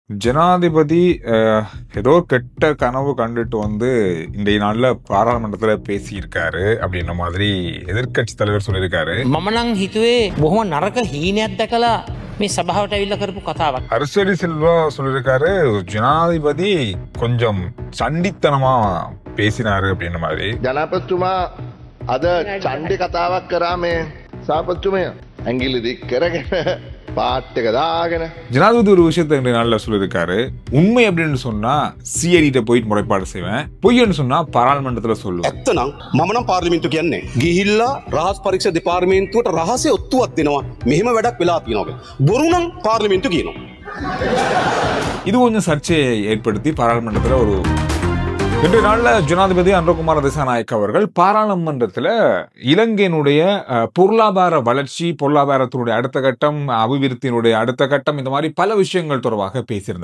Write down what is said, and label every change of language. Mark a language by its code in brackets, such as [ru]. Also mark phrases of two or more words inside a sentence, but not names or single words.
[ta] ஜனாதிபதி ஏதோ கெட்ட கனவு கண்டுட்டு வந்து இன்றைய நாள்ல பாராளுமன்றத்துல பேசியிருக்காரு அப்படின்ற மாதிரி எதிர்க்கட்சி தலைவர் சொல்லியிருக்காரு. [si] මමනං හිතුවේ බොහොම නරක හීනයක් දැකලා මේ සභාවට ඇවිල්ලා කරපු කතාවක්. [ta] அரசியலி செல்வா சொல்லியிருக்காரு, ஜனாதிபதி கொஞ்சம் சண்டித்தனமா பேசினாரு அப்படின்ற மாதிரி. [si] ජනාපතිතුමා අද චණ්ඩි කතාවක් කරා මේ සභාපතිතුමයා ඇඟිලි දික් කරගෙන පාට් එක දාගෙන [ta] ஜனாதிபதி ஒரு விஷயத்த இன்றைய நாள்ல சொல்லியிருக்காரு. உண்மை அப்படின்னு சொன்னா சிஐடிட்ட போயிட்டு முறைப்பாடு செய்வேன், பொய்ன்னு சொன்னா பாராளுமன்றத்துல சொல்லுவேன். [si] ඇත්තනම් මම නම් පාර්ලිමේන්තුව කියන්නේ ගිහිල්ලා රහස් පරීක්ෂා දෙපාර්තමේන්තුවට රහසේ ඔත්තුවක් දෙනවා මෙහෙම වැඩක් වෙලා තියෙනවා. බොරු නම් පාර්ලිමේන්තුව කියනවා. [ta] இது கொஞ்சம் சர்ச்சையை ஏற்படுத்தி பாராளுமன்றத்துல ஒரு இன்றைய நாள்ல ஜனாதிபதி அனுரகுமார திசாநாயக்க அவர்கள் பாராளுமன்றத்தில் இலங்கையினுடைய பொருளாதார வளர்ச்சி, பொருளாதாரத்தினுடைய அடுத்த கட்டம், அபிவிருத்தியினுடைய அடுத்த கட்டம், இந்த மாதிரி பல விஷயங்கள் தொடர்பாக பேசியிருந்தார்.